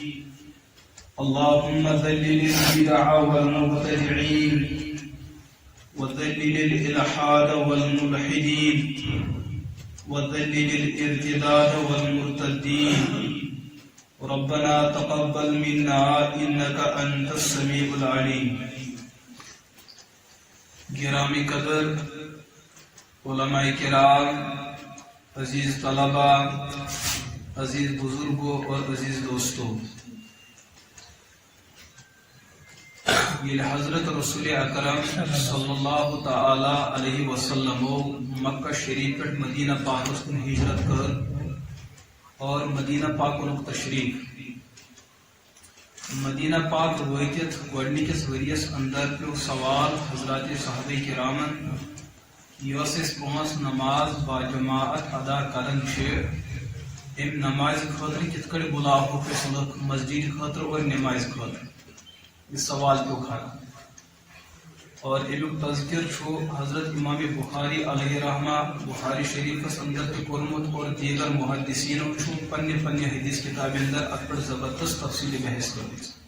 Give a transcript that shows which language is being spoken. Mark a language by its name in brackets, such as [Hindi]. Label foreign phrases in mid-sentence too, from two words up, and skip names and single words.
[Arabic] اللهم ذلل البدع والمبتدعين وذلل الإلحاد والملحدين وذلل الارتداد والمرتدين. ربنا تقبل منا إنك أنت السميع العليم. [Urdu] گرامی قدر علماء کرام، عزیز طلبہ، عزیز بزرگوں اور عزیز دوستوں، یہ حضرت رسول اکرم [Arabic] صلی اللہ تعالی علیہ وسلم [Kashmiri] مکہ شریف پہ مدینہ پاک کن ہجرت کر اور مدینہ پاک کن تشریف مدینہ پاک واتت گۄڈنِکِس ؤریَس اندر پیو سوال حضرات صحابہ کرامن یۄس أسۍ پانٛژھ نماز باجماعت ادا کران چھِ امہِ نمازِ خٲطرٕ کِتھ کٔٹھۍ بُلاوہوکھ أسۍ لُکھ مسجد خٲطرٕ اور نمازِ خٲطرٕ؟ یہ سوال پیو کھڑا اور امیُک تذکر چھُ حضرت امام بخاری [Arabic] علیہ رحمہ [Kashmiri] بخاری شریفس اندر تہِ کوٚرمُت اور دیگر محدثینو چھُ پننہِ پننہِ حدیث کتابہِ اندر اتھ پٮ۪ٹھ زبردست تفصیلی بحث کٔرمٕژ.